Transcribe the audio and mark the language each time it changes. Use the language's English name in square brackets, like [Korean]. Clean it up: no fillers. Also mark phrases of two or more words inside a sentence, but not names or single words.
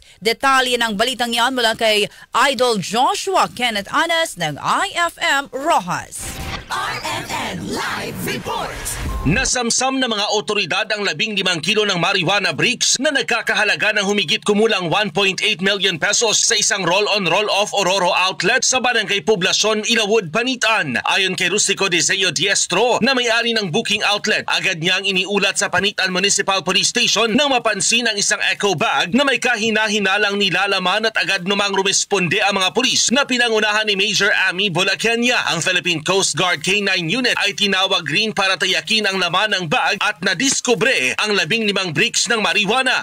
[Filipino] Detalye ng balitang yan mula kay Idol Joshua Kenneth Anas ng IFM Rojas. RMN Live Report. Nasamsam na mga otoridad ang 15 kilo ng marijuana bricks na nagkakahalaga ng humigit kumulang 1.8 million pesos sa isang [English] roll-on-roll-off [Filipino] Ororo outlet sa Barangay Poblacion, Ilawood, Panitan. Ayon kay Rustico Deseo Diestro na may-ari ng [English] booking outlet, [Filipino] agad niyang iniulat sa Panitan Municipal Police Station nang mapansin ang isang [English] eco bag [Filipino] na may kahina-hinalang nilalaman at agad namang rumesponde ang mga pulis na pinangunahan ni Major Amy Bolakenya. Ang Philippine Coast Guard K9 unit ay tinawag rin para tayakin ang laman ng bag at nadiskubre ang 15 bricks ng marijuana.